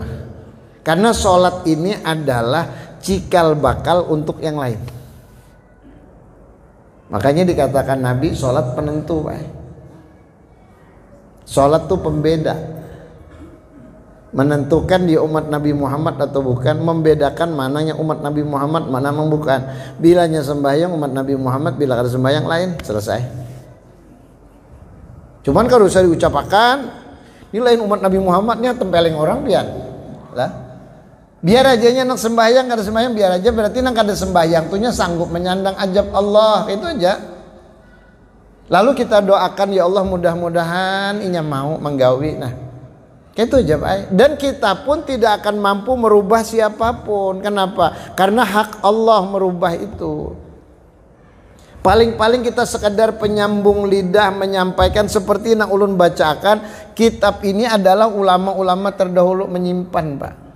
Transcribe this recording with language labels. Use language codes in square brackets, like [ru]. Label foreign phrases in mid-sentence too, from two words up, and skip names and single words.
[id] Karena sholat ini adalah cikal bakal untuk yang lain. Makanya dikatakan Nabi sholat penentu, Pak. Sholat itu pembeda, menentukan dia umat Nabi Muhammad atau bukan, membedakan mananya umat Nabi Muhammad, mana yang bukan. Bilanya sembahyang umat Nabi Muhammad, bila ada sembahyang lain, selesai. Cuman kalau usah diucapkan, ini lain umat Nabi Muhammadnya tempeleng orang biar lah. [bjn] Biar aja nak sembahyang, kada sembahyang biar aja, berarti nak kada sembahyang tuhnya sanggup menyandang ajab Allah, itu aja. Lalu kita doakan, ya Allah mudah-mudahan inya mau menggawi. [id] Nah, itu aja Pak. Dan kita pun tidak akan mampu merubah siapapun. Kenapa? Karena hak Allah merubah itu. Paling-paling kita sekadar penyambung lidah menyampaikan seperti yang ulun bacakan. Kitab ini adalah ulama-ulama terdahulu menyimpan, Pak.